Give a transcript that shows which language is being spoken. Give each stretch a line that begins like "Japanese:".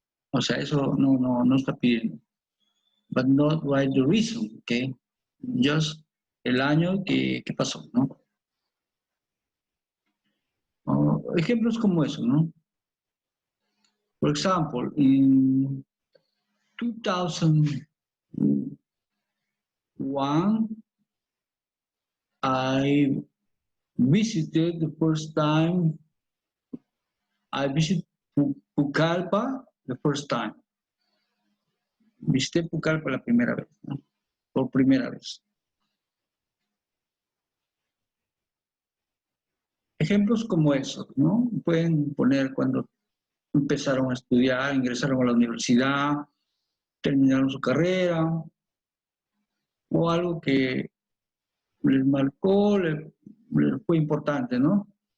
Spanish: O sea, eso no está pidiendo.
English: But not write the reason, okay? Just
Spanish: el año que pasó,
English: ¿no?
Spanish: Ejemplos como eso,
English: ¿no? For example, in 2001, I visited the first time, I visited Pucallpa the first time.
Spanish: Visité Pucallpa la primera vez, ¿no? Por primera vez. Ejemplos como esos, ¿no? Pueden poner cuando empezaron a estudiar, ingresaron a la universidad, terminaron su carrera, o algo que les marcó, les fue importante, ¿no?